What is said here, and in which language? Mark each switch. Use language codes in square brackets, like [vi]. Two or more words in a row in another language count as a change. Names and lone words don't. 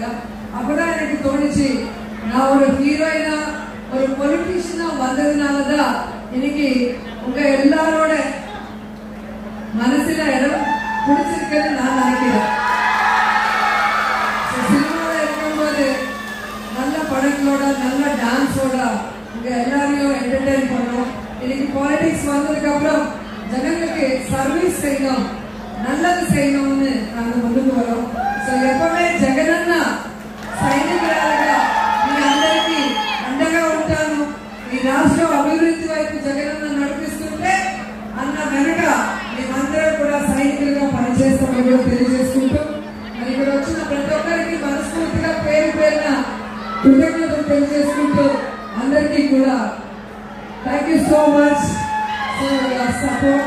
[ta] அப்பதான் எனக்கு தோணுச்சு, நான் ஒரு ஹீரோயினா ஒரு பொலிட்டீஷியனா வந்ததுனாலதான் இன்னைக்கு உங்க எல்லாரோட மனசுல இடம் பிடிச்சிருக்குன்னு நான் நினைக்கிறேன். சினிமாவில் இருக்கும்போது நல்ல படங்களோட நல்ல டான்ஸோட இங்க எல்லாரையும் என்டர்டெயின் பண்ணோம். இன்னைக்கு பாலிடிக்ஸ் வந்ததுக்கு அப்புறம் ஜனங்களுக்கு சர்வீஸ் செய்யணும், நல்லது செய்யணும்னு நாங்க [te] ముందుకు వరం. సో எப்பவுமே జగనన్న సైనికురాలుగా మీ అందరికీ అండగా ఉంటాను. ఈ రాష్ట్రం అభివృద్ధి వైపు జగనన్న నడిపిస్తుంటే అన్న వెనక మేమందరం కూడా సైనికులుగా పనిచేస్తామని కూడా తెలియజేసుకుంటూ మరి ఇక్కడ వచ్చిన ప్రతి ఒక్కరికి మనస్ఫూర్తిగా పేరు పేరున కృతజ్ఞతలు తెలియజేసుకుంటూ అందరికీ కూడా [en] thank you so much for your support.